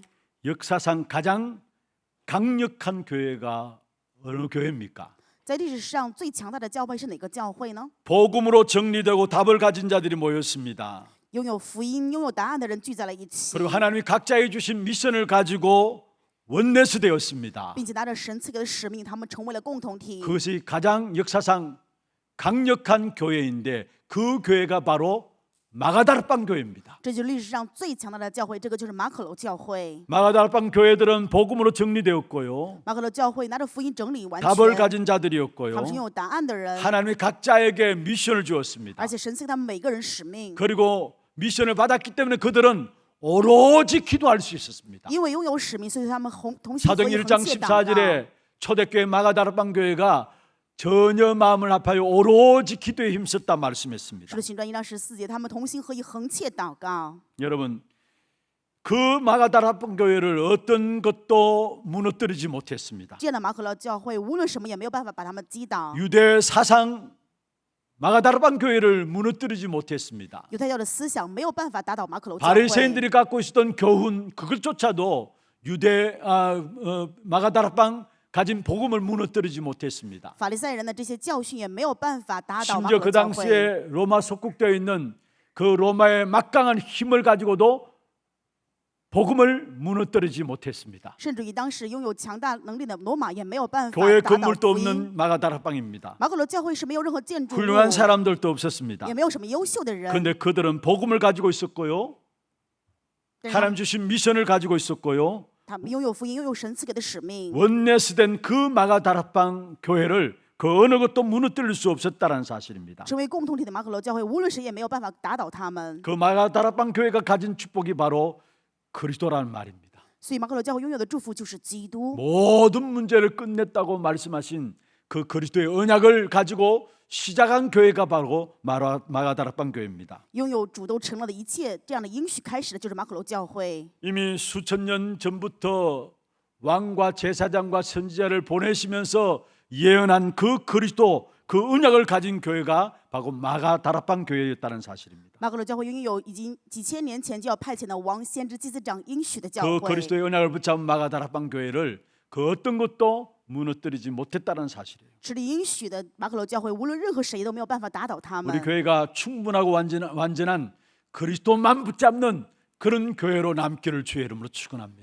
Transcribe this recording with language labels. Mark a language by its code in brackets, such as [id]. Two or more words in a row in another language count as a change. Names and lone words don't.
[ko] 역사상 가장 강력한 교회가 어느 교회입니까? [zh] 在历史上最强大的教会是哪个教会呢？ [ko] 복음으로 정리되고 답을 가진 자들이 모였습니다. [zh] 拥有福音、拥有答案的人聚在了一起， [ko] 그리고 하나님이 각자에 주신 미션을 가지고 원내스 되었습니다. [zh] 并且拿着神赐给的使命，他们成为了共同体。 [ko] 그것이 가장 역사상 강력한 교회인데 그 교회가 바로 마가다락방 교회입니다. [zh] 这就是历史上最强大的教会，这个就是马可楼教会。 [ko] 마가다락방 교회들은 복음으로 정리되었고요. [zh] 马可楼教会拿着福音整理完 [ko] 답을 [zh] 全， [ko] 가진 [zh] 他 [ko] 자들이었고요. [zh] 们是拥有答案的人， [ko] 하나님이 각자에게 미션을 주었습니다. [zh] 而且神赐给他们每个人使命。 [ko] 그리고 미션을 받았기 때문에 그들은 오로지 기도할 수 있었습니다. [zh] 因为拥有使命，所以他们同心合 [ko] 사도행 [zh] 意 [ko] 1장 [zh] 横切祷告。 [ko] 14절에 초대교회 마가다락방 교회가 전혀 마음을 합하여 오로지 기도에 힘썼다 말씀했습니다. [zh] 使徒行传1章14节，他们同心合意横切祷告。 [ko] 여러분 그 마가다라방 교회를 어떤 것도 무너뜨리지 못했습니다. [zh] 这样的马可洛教会无论什么也没有办法把他们击倒。 [ko] 유대 사상 마가다라방 교회를 무너뜨리지 못했습니다. [zh] 犹太教的思想没有办法打倒马可罗教会。 [ko] 바리새인들이 갖고 있었던 교훈 그것조차도 유대 마가다라방 가진 복음을 무너뜨리지 못했습니다. [zh] 法利赛人的这些教训也没有办法打倒马 [ko] 심지어 [zh] 可 [ko] 그 [zh] 罗教会。 [ko] 당시에 로마 속국되어 있는 그 로마의 막강한 힘을 가지고도 복음을 무너뜨리지 못했습니다. [zh] 甚至于当时拥有强大能力的罗马也没有办法 [ko] 교회 [zh] 打倒 [ko] 건물도 [zh] 福音。 [ko] 없는 마가다라방입니다. [zh] 马可罗教会是没有任何建筑物， [ko] 훌륭한 사람들도 없었습니다. [zh] 也没有什么优秀的人， [ko] 그런데 그들은 복음을 가지고 있었고요. [zh] 但是 [ko] 하나님 주신 미션을 가지고 있었고요. [zh] 他们拥有福音，拥有神赐给的使命。 [ko] 원내스된 그 마가다라방 교회를 그 어느 것도 무너뜨릴 수 없었다는 사실입니다. [zh] 成为共同体的马可罗教会，无论谁也没有办法打倒他们。 [ko] 그 마가다라방 교회가 가진 축복이 바로 그리스도라는 말입니다. [zh] 所以马可罗教会拥有的祝福就是基督。 [ko] 모든 문제를 끝냈다고 말씀하신 그 그리스도의 언약을 가지고 시작한 교회가 바로 마가다라방 교회입니다. [zh] 拥有主都成了的一切这样的应许开始的就是马可罗教会。 [ko] 이미 수천 년 전부터 왕과 제사장과 선지자를 보내시면서 예언한 그 그리스도 그 언약을 가진 교회가 바로 마가다라방 교회였다는 사실입니다. [zh] 马可罗教会拥有已经几千年前就要派遣的王、先知、祭司长应许的教 [ko] 그 [zh] 会。 [ko] 그리스도의 언약을 붙잡은 마가다라방 교회를 그 어떤 것도 무너뜨리지 못했다는 사실이에요. [zh] 持着应许的马可罗教会，无论任何谁都没有办法打倒他 [ko] 우리 [zh] 们。 [ko] 교회가 충분하고 완전한 그리스도만 붙잡는 그런 교회로 남기를 주의 이름으로 축원합니다.